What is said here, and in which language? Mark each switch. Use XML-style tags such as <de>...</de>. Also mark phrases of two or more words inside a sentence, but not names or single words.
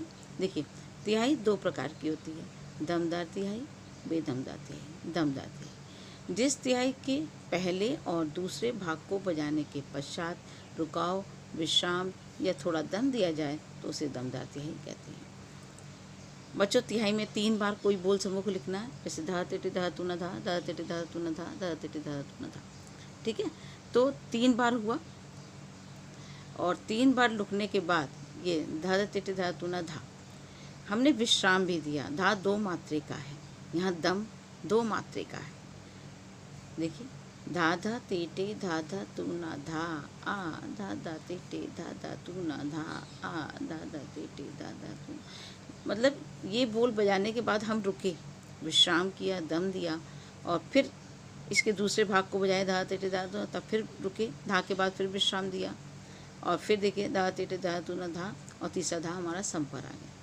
<hi>देखिए तिहाई 2 प्रकार की होती है, दमदार तिहाई, बेदमदार तिहाई। दमदार तिहाई जिस तिहाई के पहले और दूसरे भाग को बजाने के पश्चात रुकाव, विश्राम या थोड़ा दम दिया जाए तो उसे दमदार तिहाई कहते हैं। बच्चों तिहाई में 3 बार कोई बोल समूह को लिखना है, जैसे धा तेटे धा तू न धा, धा तेटे धा तू न धा, धा तेटे धा तू न धा। ठीक है, तो 3 बार हुआ और 3 बार लिखने के बाद ये धा तेटे धा तू न धा हमने विश्राम भी दिया। धा 2 मात्रे का है, यहाँ दम 2 मात्रे का है। देखिए धा धा तेटे धा धा तू ना धा आ, धा धा तेटे धा धा तू ना धा आ, धा धा तेटे धा धा तू। मतलब ये बोल बजाने के बाद हम रुके, विश्राम किया, दम दिया और फिर इसके दूसरे भाग को बजाए धा तेटे धा तू, तब फिर रुके, धा के बाद फिर विश्राम दिया और फिर देखिए धा तेटे धा तू ना धा और तीसरा धा हमारा सम पर आ गया।</hi>